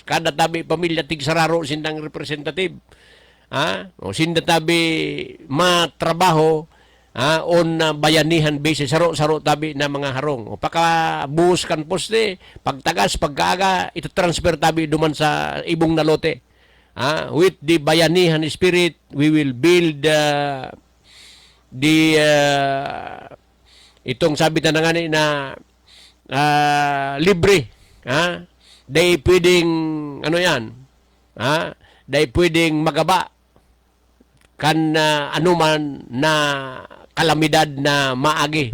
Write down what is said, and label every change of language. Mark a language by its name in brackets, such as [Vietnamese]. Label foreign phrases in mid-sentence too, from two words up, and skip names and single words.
[Bikol] Kada tabi pamilya tigsararo sindang representative. O sinda tabi matrabaho [English] on bayanihan basis [Bikol] saro tabi na mga harong. O pakabuhos kan poste, pagtagas, pagkaaga, ito transfer tabi duman sa ibong na lote. [English] With the bayanihan spirit, we will build [Filipino] itong sabi na nga na libre. Dahil pwedeng ano yan, dahil pwedeng magaba kan anuman na kalamidad na maagi.